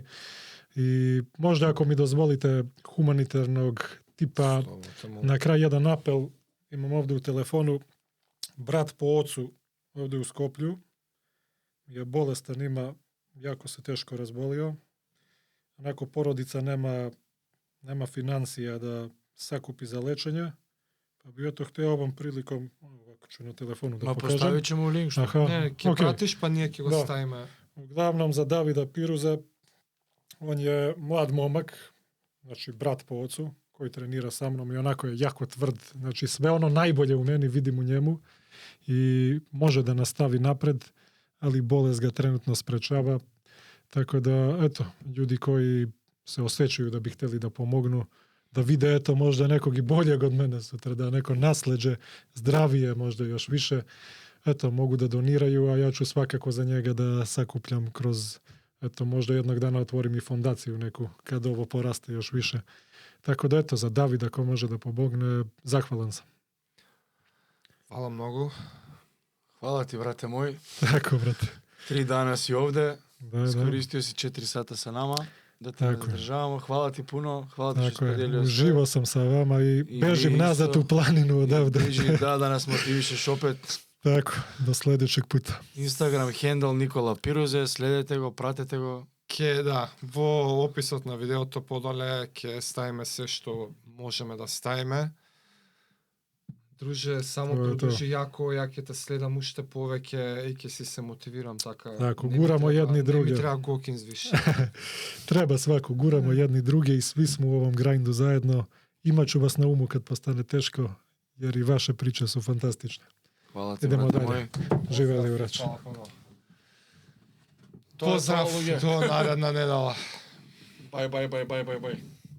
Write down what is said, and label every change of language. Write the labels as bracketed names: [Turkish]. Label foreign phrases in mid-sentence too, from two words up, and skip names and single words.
[Serbian] I možda ako mi dozvolite humanitarnog tipa, na kraj jedan apel, imam ovdje u telefonu, brat po ocu ovdje u Skoplju je bolestan, jako se teško razbolio. Onako porodica nema financija da sakupi za lečenje, pa bi to htio ovom prilikom, ovako ću na telefonu da Ma pokažem. поставit ćemo link što. Aha, [Macedonian] Не, ќе [Serbian] okej. [Macedonian] пратиш, па ние ќе го Да. ставиме. [Serbian] Uglavnom za Davida Piruza, on je mlad momak, znači brat po ocu, koji trenira sa mnom i onako je jako tvrd. Znači sve ono najbolje u meni vidim u njemu i može da nastavi napred, ali bolest ga trenutno sprečava. Tako da, eto, ljudi koji se osjećaju da bi htjeli da pomognu, da vide, eto, možda nekog i boljeg od mene sutra, da neko nasleđe zdravije, možda još više, eto, mogu da doniraju, a ja ću svakako za njega da sakupljam kroz, eto, možda jednog dana otvorim i fondaciju neku, kad ovo poraste još više. Tako da, eto, za Davida, ako može da pomogne, zahvalan sam. [Macedonian] Фала многу. [Serbian] Hvala ti, brate moj. Tako, brate. 3 dana si ovde. Da, da. Iskoristio si 4 sata sa nama. Da te Tako je. zadržavamo. Hvala ti puno. Hvala ti što Tako je, spodelio sve. uživo sam sa vama i I bežim mi nazad isto. u planinu odavde. Da nas motivišeš opet. Tako, do sljedećeg puta. [English] Instagram handle Nikola Piruze. [Macedonian] Следете го, пратете го. Да, во описот на видеото подоле ќе ставиме се што можеме да ставиме. Друже, само То е продолжи јако, ја ќе те следам уште повеќе и ќе си се мотивирам така. [Serbian] Tako, [Macedonian] Не ми [Serbian] guramo [Macedonian] треба- [Serbian] jedni [Macedonian] Не [Serbian] druge. [Macedonian] ми треба Гокинс више. [Serbian] Treba svako, guramo jedni druge i svi smo u ovom grindu zajedno. Imaću vas na umu kad postane teško, jer i vaše priče su fantastične. Hvala ti, Idemo brate dalje. moj. Živeli vrać. [Macedonian] Фала puno. Тоа е Поздрав тоа, луѓе. до наредна недела. [English] Bye.